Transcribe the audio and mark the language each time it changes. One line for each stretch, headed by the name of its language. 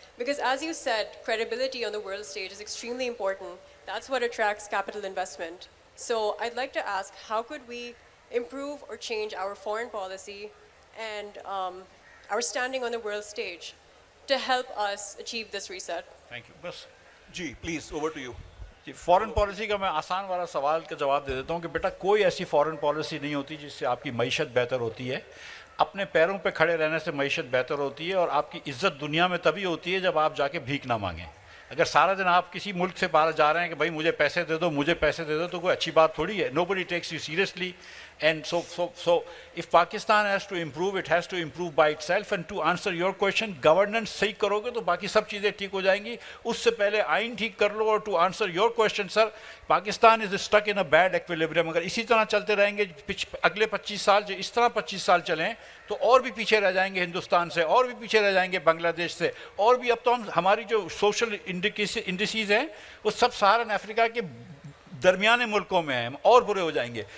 English: Because as you said, credibility on the world stage is extremely important. That's what attracts capital investment. So I'd like to ask, how could we improve or change our foreign policy and our standing on the world stage to help us achieve this reset? Thank you.
Urdu: بس
English: Ji, please, over to you.
Urdu: جی, foreign policy کا میں آسان والا سوال کا جواب دے دیتا ہوں کہ بیٹا کوئی ایسی فارن پالیسی نہیں ہوتی جس سے آپ کی معیشت بہتر ہوتی ہے. اپنے پیروں پہ کھڑے رہنے سے معیشت بہتر ہوتی ہے, اور آپ کی عزت دنیا میں تبھی ہوتی ہے جب آپ جا کے بھیک نہ مانگیں. اگر سارا دن آپ کسی ملک سے باہر جا رہے ہیں کہ بھائی مجھے پیسے دے دو, مجھے پیسے دے دو, تو کوئی اچھی بات تھوڑی ہے.
English: Nobody takes you seriously. And so if Pakistan has to improve, it has to improve by itself. And to answer your question,
Urdu: governance صحیح کرو گے تو باقی سب چیزیں ٹھیک ہو جائیں گی. اس سے پہلے آئین ٹھیک کر لو. اور
English: to answer your question, sir, Pakistan is stuck in a bad equilibrium.
Urdu: اگر اسی طرح چلتے رہیں گے اگلے 25 سال, جو اس طرح 25 سال چلیں تو اور بھی پیچھے رہ جائیں گے ہندوستان سے, اور بھی پیچھے رہ جائیں گے بنگلہ دیش سے, اور بھی. اب تو ہماری جو سوشل انڈیسیز ہیں وہ سب سہارن افریقہ کے درمیانے ملکوں میں ہیں, ہم اور برے ہو جائیں گے.